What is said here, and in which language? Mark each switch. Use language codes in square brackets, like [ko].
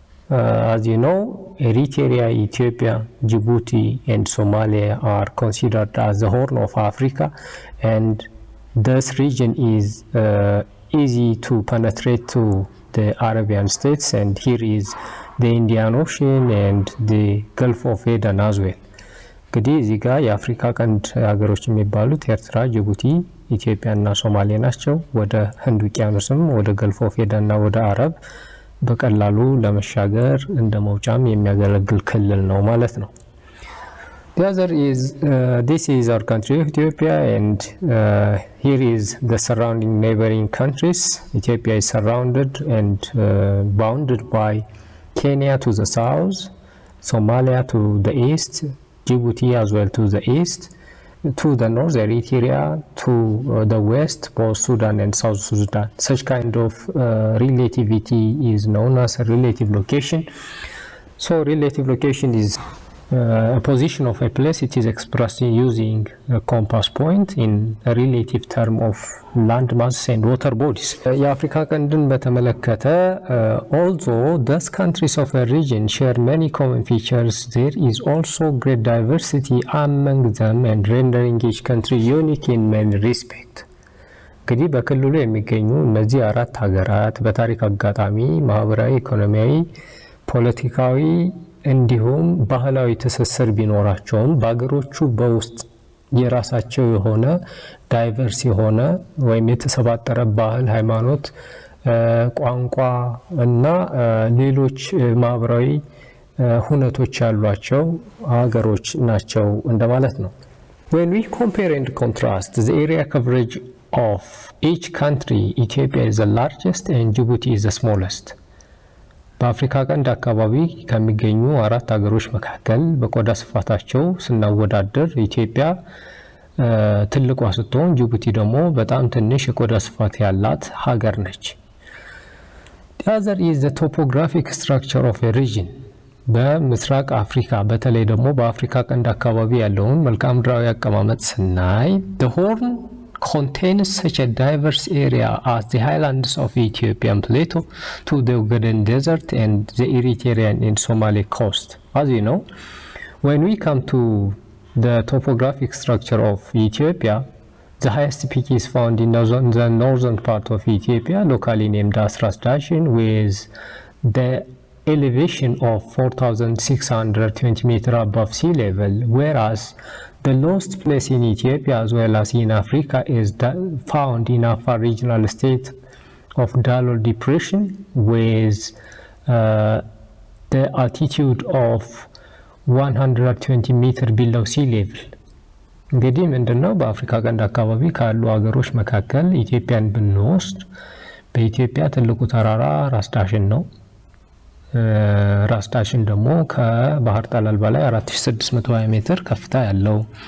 [en] As you know, Eritrea, Ethiopia, Djibouti and Somalia are considered as the Horn of Africa, and this region is easy to penetrate to the Arabian states, and here is the Indian Ocean and the Gulf of Aden as well. [am] እንግዲህ እዚህ ጋር የአፍሪካ ቀንድ ሀገሮች የሚባሉት ኤርትራ፣ ጅቡቲ፣ ኢትዮጵያ እና ሶማሌ ናቸው። ወደ ህንድ ውቅያኖስም ወደ ገልፍ ኦፍ ኤደን እና ወደ አረብ በቀላሉ ለመሻገር እንደ መውጫም የሚያገለግል ክልል ነው ማለት ነው። [en] The other is this is our country Ethiopia, and here is the surrounding neighboring countries. Ethiopia is surrounded and bounded by Kenya to the south, Somalia to the east, Djibouti as well to the east, to the north Eritrea, to the west both Sudan and South Sudan. Such kind of relativity is known as a relative location. So relative location is a position of a place. It is expressed using a compass point in a relative term of land mass and water bodies. [am] የአፍሪካ ቀንድን በተመለከተ [en] although those countries of a region share many common features, there is also great diversity among them and rendering each country unique in many respects. [am] እንግዲህ በክልሉ የሚገኙ እነዚህ አራት ሀገራት በታሪክ አጋጣሚ ማህበራዊ፣ ኢኮኖሚያዊ፣ ፖለቲካዊ እንዲሁም ባህላዊ ትስስር ቢኖራቸውም በአገሮቹ በውስጥ የራሳቸው የሆነ ዳይቨርስ የሆነ ወይም የተሰባጠረ ባህል፣ ሃይማኖት፣ ቋንቋ እና ሌሎች ማህበራዊ ሁነቶች ያሏቸው ሀገሮች ናቸው እንደማለት ነው። [en] When we compare and contrast the area coverage of each country, Ethiopia is the largest and Djibouti is the smallest. [am] በአፍሪካ ቀንድ አካባቢ ከሚገኙ አራት ሀገሮች መካከል በቆዳ ስፋታቸው ስናወዳደር ኢትዮጵያ ትልቋ ስትሆን ጅቡቲ ደግሞ በጣም ትንሽ የቆዳ ስፋት ያላት ሀገር ነች። [en] The other is the topographic structure of a region. [am] በምስራቅ አፍሪካ በተለይ ደግሞ በአፍሪካ ቀንድ አካባቢ ያለውን መልክዓ ምድራዊ አቀማመጥ ስናይ [en] the Horn contains such a diverse area as the highlands of Ethiopian plateau to the Ogaden Desert and the Eritrean and Somali coast. As you know, when we come to the topographic structure of Ethiopia, the highest peak is found in the northern part of Ethiopia, locally named as Ras Dashin, with the elevation of 4,620 meters above sea level, whereas the lowest place in Ethiopia as well as in Africa is found in Afar regional state of Dalol Depression, with the altitude of 120 meters below sea level. [am] እንግዲህ ምንድነው በአፍሪካ ቀንድ አካባቢ ካሉ ሀገሮች መካከል ኢትዮጵያን ብንወስድ በኢትዮጵያ ትልቁ ተራራ ራስ ዳሽን ነው። ራስ ዳሽን ደግሞ ከባህር ጠለል በላይ 4620 ሜትር ከፍታ ያለው፣